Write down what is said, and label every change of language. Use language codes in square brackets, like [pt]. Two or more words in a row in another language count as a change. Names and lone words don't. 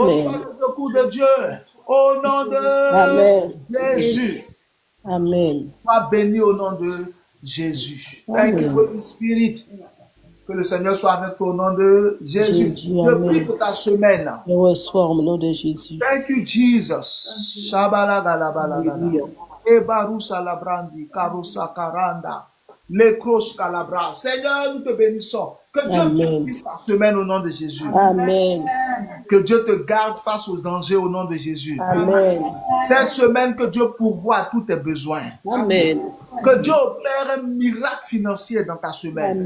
[fr] Reçois le secours de Dieu au nom de Amen. Jésus. Amen. Sois béni au nom de Jésus. [en] Thank you, Holy Spirit. [fr] Que le Seigneur soit avec toi au nom de Jésus. Jésus, Je amen. prie pour ta semaine. Je reçois au nom de Jésus. [en] Thank you, Jesus. Shabalagalabalagala. [fr] Alléluia. Ebarusa labrandi, karusa karanda, les croches calabra. Seigneur, nous te bénissons. Que Dieu Amen. bénisse ta semaine au nom de Jésus. Amen. Que Dieu te garde face aux dangers au nom de Jésus. Amen. Cette semaine, que Dieu pourvoie à tous tes besoins. Amen. Que Dieu opère un miracle financier dans ta semaine.